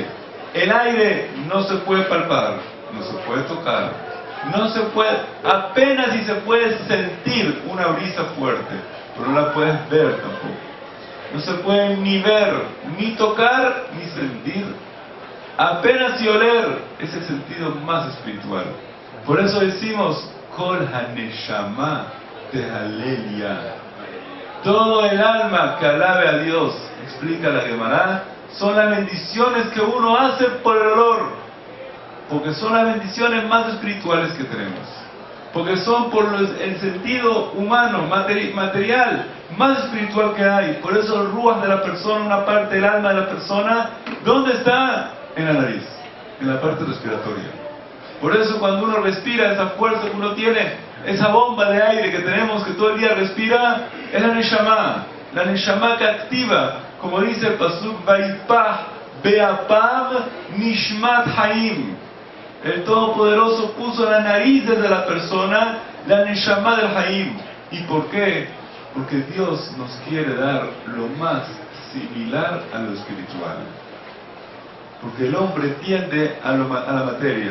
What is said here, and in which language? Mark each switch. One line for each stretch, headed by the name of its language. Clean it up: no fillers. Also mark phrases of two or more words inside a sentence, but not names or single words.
Spanish: El aire no se puede palpar, no se puede tocar, no se puede, apenas si se puede sentir una brisa fuerte, pero no la puedes ver tampoco. No se puede ni ver, ni tocar, ni sentir. Apenas si oler es el sentido más espiritual. Por eso decimos
Hebrew: כל הנשמה תהלל יה.
Spanish: Todo el alma que alabe a Dios, explica la Gemara, son las bendiciones que uno hace por el olor, porque son las bendiciones más espirituales que tenemos, porque son por el sentido humano, material. más espiritual que hay. Por eso el ruach de la persona, una parte del alma de la persona, ¿dónde está? En la nariz, en la parte respiratoria. Por eso cuando uno respira, esa fuerza que uno tiene, esa bomba de aire que tenemos que todo el día respira, es la Neshama que activa, como dice el pasuk,
Hebrew: ויפח באפם נשמת חיים.
Spanish: El Todopoderoso puso en la nariz de la persona la Neshama del Haim. ¿Y por qué? Porque Dios nos quiere dar lo más similar a lo espiritual. Porque el hombre tiende a la materia.